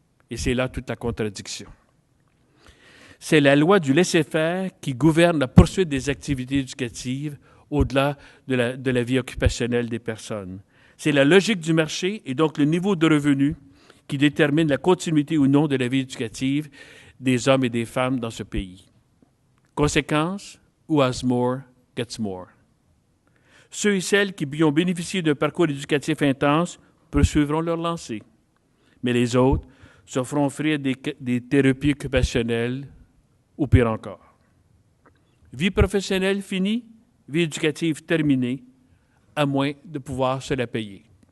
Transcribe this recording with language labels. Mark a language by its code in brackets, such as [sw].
[fr] Et c'est là toute la contradiction. C'est la loi du laisser-faire qui gouverne la poursuite des activités éducatives au-delà de la vie occupationnelle des personnes. C'est la logique du marché et donc le niveau de revenu qui détermine la continuité ou non de la vie éducative des hommes et des femmes dans ce pays. [en] Conséquence, who has more gets more. [fr] Ceux et celles qui ont bénéficié d'un parcours éducatif intense poursuivront leur lancée, mais les autres se feront offrir des thérapies occupationnelles ou pire encore. Vie professionnelle finie, vie éducative terminée, à moins de pouvoir se la payer.